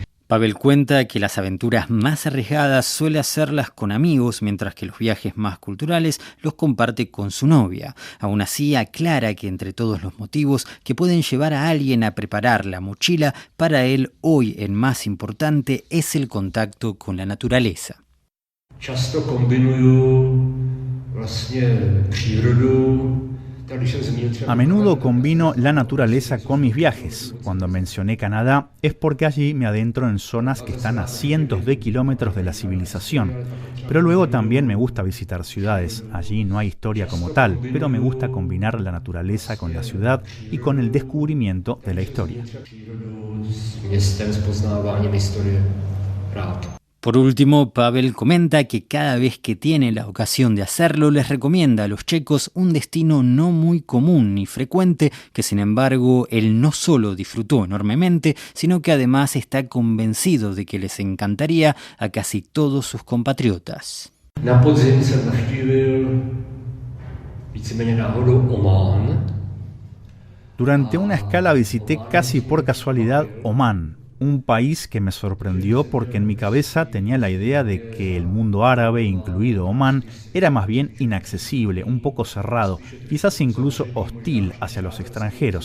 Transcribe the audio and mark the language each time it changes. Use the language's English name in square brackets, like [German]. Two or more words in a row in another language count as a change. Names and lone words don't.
[Spanish] Pavel cuenta que las aventuras más arriesgadas suele hacerlas con amigos, mientras que los viajes más culturales los comparte con su novia. Aún así, aclara que entre todos los motivos que pueden llevar a alguien a preparar la mochila, para él hoy el más importante es el contacto con la naturaleza. [Czech] Často kombinuju vlastně přírodu. [Spanish] A menudo combino la naturaleza con mis viajes. Cuando mencioné Canadá es porque allí me adentro en zonas que están a cientos de kilómetros de la civilización. Pero luego también me gusta visitar ciudades. Allí no hay historia como tal, pero me gusta combinar la naturaleza con la ciudad y con el descubrimiento de la historia. Por último, Pavel comenta que cada vez que tiene la ocasión de hacerlo, les recomienda a los checos un destino no muy común ni frecuente, que sin embargo él no solo disfrutó enormemente, sino que además está convencido de que les encantaría a casi todos sus compatriotas. [Czech] Na podzim jsem navštívil víceméně náhodou Omán. [Spanish] Durante una escala visité casi por casualidad Omán, un país que me sorprendió porque en mi cabeza tenía la idea de que el mundo árabe, incluido Omán, era más bien inaccesible, un poco cerrado, quizás incluso hostil hacia los extranjeros.